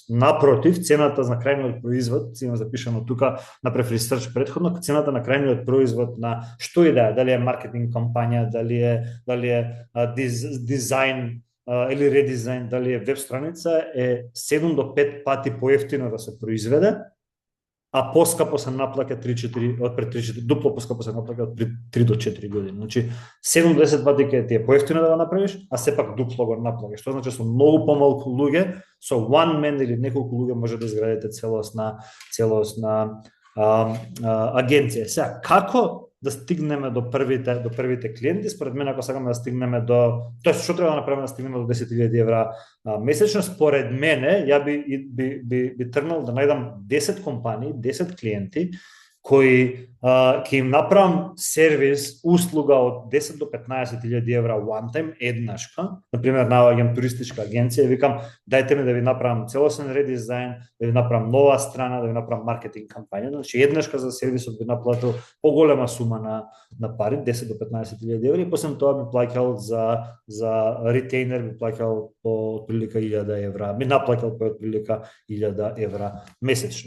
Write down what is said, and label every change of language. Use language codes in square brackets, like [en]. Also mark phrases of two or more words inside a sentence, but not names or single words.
[mk] Напротив, цената на крајниот производ, има запишано тука, направив ресерч претходно, цената на крајниот производ на што и да е, дали е маркетинг кампања, дали е дизајн или редизајн, дали е веб страница, е 7 до 5 пати поевтино да се произведе, а поскапо се наплаќа 3-4, дупло поскапо се наплаќа од 3 до 4 години. Значи 7 до 10 пати ќе ти е поевтино да го направиш, а сепак дупло го наплаќаш. Што значи со многу помалку луѓе, со [en] one man [mk] или неколку луѓе може да изградите целосна агенција. Сега како да стигнеме до првите клиенти? Според мене, ако сакаме да стигнеме што треба да направиме да стигнеме до 10.000 евра месечно, според мене, ја би тргнал да најдам 10 компании, 10 клиенти кои ќе им направам сервис, услуга од 10 до 15.000 евра [en] one time, [mk] еднашка. Например, наоѓам туристичка агенција и викам, дајте ми да ви направам целосен редизајн, да ви направам нова страна, да ви направам маркетинг кампања. Значи, еднашка за сервисот би наплатил поголема сума на пари, 10 до 15.000 евра, и после тоа би плаќал за ретейнер, би плаќал по отприлика 1.000 евра, би наплаќал по отприлика 1.000 евра месечно.